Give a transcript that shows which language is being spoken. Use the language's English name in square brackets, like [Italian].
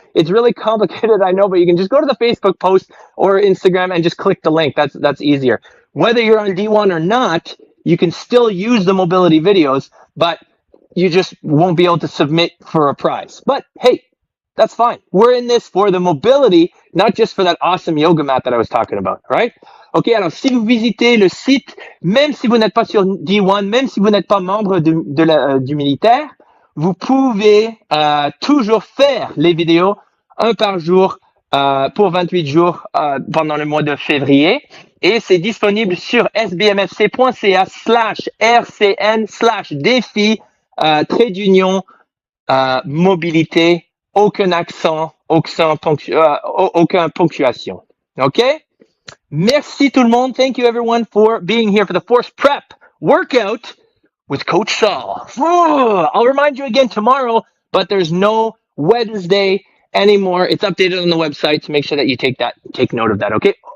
[English] It's really complicated, I know, but you can just go to the Facebook post or Instagram and just click the link. That's easier. Whether you're on D1 or not, you can still use the mobility videos, but you just won't be able to submit for a prize. But hey, that's fine. We're in this for the mobility, not just for that awesome yoga mat that I was talking about, right? [French] OK, alors si vous visitez le site, même si vous n'êtes pas sur D1, même si vous n'êtes pas membre du militaire, vous pouvez toujours faire les vidéos, un par jour, pour 28 jours pendant le mois de février. Et c'est disponible sur sbmfc.ca/rcn/défi, trait d'union, mobilité, aucun accent, aucun ponctuation. OK? Merci tout le monde. [English] Thank you everyone for being here for the Force Prep workout with Coach Saul. I'll remind you again tomorrow, but there's no Wednesday anymore. It's updated on the website, so make sure that you take note of that, okay?